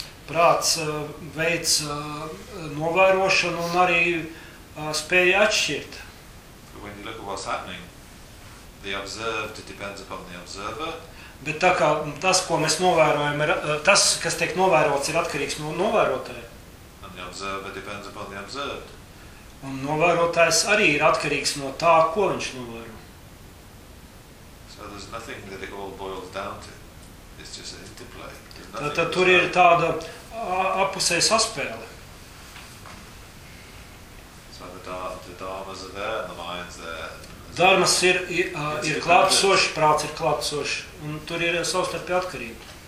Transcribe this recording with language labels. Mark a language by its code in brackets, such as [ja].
[lv] Prāts veic novērošanu un arī spēja atšķirt. [en] But when you look at what's happening, the observed depends upon the observer. [lv] Bet tā kā tas, ko mēs novērojam, ir, tas, kas tiek novērots, ir atkarīgs no novērotāja. [en] And the observer depends upon the observed. [lv] Un novērotājs arī ir atkarīgs no tā, ko viņš novēro. [en] So there's nothing that it all boils down to. It's just an interplay. [lv] Tad tur ir tāda apusēja saspēle. [en] So the dharmas are there, and the mind's there. [lv] Dharmas ir klātsoši, prāts ir klātsoši, un tur ir savstarpēja atkarība.